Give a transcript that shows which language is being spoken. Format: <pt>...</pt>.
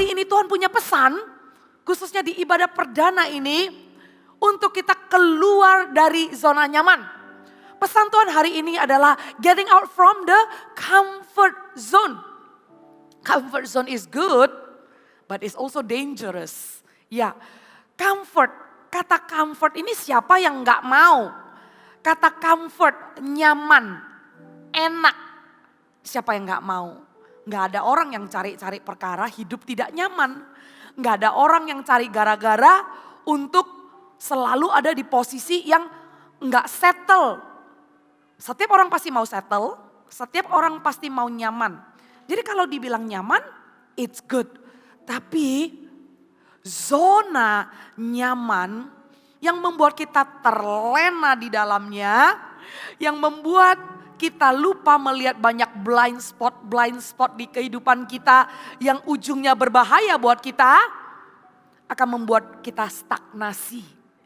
<id>Tuhan punya pesan, khususnya di ibadah perdana ini, untuk kita keluar dari zona nyaman. Pesan Tuhan hari ini adalah</id> <en>getting out from the comfort zone. Comfort zone is good, but it's also dangerous.</en> <id>Ya, comfort, kata comfort ini siapa yang gak mau? Kata comfort, nyaman, enak. Siapa yang gak mau? Gak ada orang yang cari-cari perkara hidup tidak nyaman. Gak ada orang yang cari gara-gara untuk selalu ada di posisi yang gak settle. Setiap orang pasti mau settle, setiap orang pasti mau nyaman. Jadi kalau dibilang nyaman,</id> <en>it's good.</en> <id>Tapi zona nyaman yang membuat kita terlena di dalamnya, yang membuat kita lupa melihat banyak blind spot di kehidupan kita yang ujungnya berbahaya buat kita, akan membuat kita stagnasi.</id>